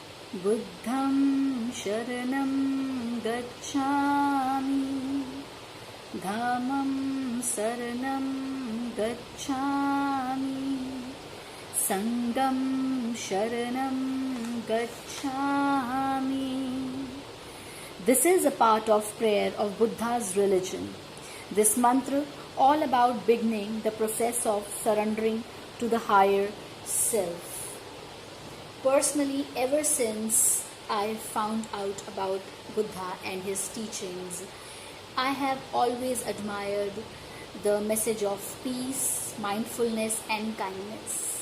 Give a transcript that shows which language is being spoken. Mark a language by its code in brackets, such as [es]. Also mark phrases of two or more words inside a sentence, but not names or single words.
[pi] बुद्धं शरणं गच्छामि धामं शरणं गच्छामि संगं शरणं gacchami. [en] This is a part of prayer of Buddha's religion. This mantra all about beginning the process of surrendering to the higher self. Personally, ever since I found out about Buddha and his teachings, I have always admired the message of peace, mindfulness and kindness.